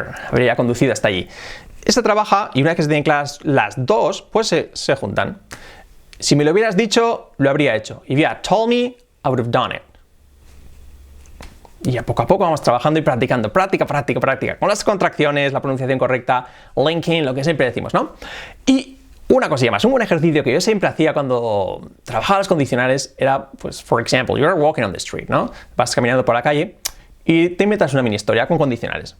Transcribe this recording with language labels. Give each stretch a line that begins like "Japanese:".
Spanish: Habría conducido hasta allí. Esto trabaja y una vez que se tienen claras las dos, pues se juntan. Si me lo hubieras dicho, lo habría hecho.
English: If you had told me, I would have done it.
Spanish: Y a poco vamos trabajando y practicando. Práctica, práctica, práctica. Con las contracciones, la pronunciación correcta, linking, lo que siempre decimos, ¿no? Y una cosilla más, un buen ejercicio que yo siempre hacía cuando trabajaba las condicionales era, pues,
English: for example, you're walking on the street,
Spanish: ¿no? Vas caminando por la calle y te inventas una mini historia con condicionales.